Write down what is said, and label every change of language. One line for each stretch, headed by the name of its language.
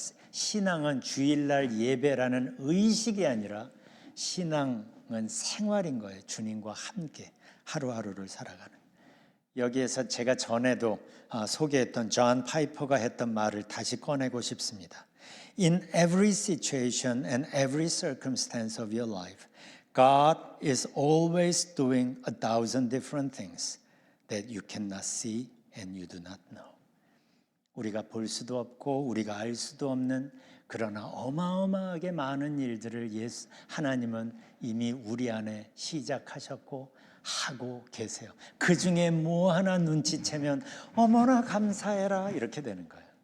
Korean: 신앙은 주일날 예배라는 의식이 아니라 신앙은 생활인 거예요. 주님과 함께 하루하루를 살아가는. 여기에서 제가 전에도 소개했던 존 파이퍼가 했던 말을 다시 꺼내고 싶습니다.
English: In every situation and every circumstance of your life, God is always doing 1,000 different things that you cannot see and you do not know.
Korean: 우리가 볼 수도 없고 우리가 알 수도 없는 그러나 어마어마하게 많은 일들을 하나님은 이미 우리 안에 시작하셨고 하고 계세요. 그 중에 뭐 하나 눈치채면 어머나 감사해라 이렇게 되는 거예요.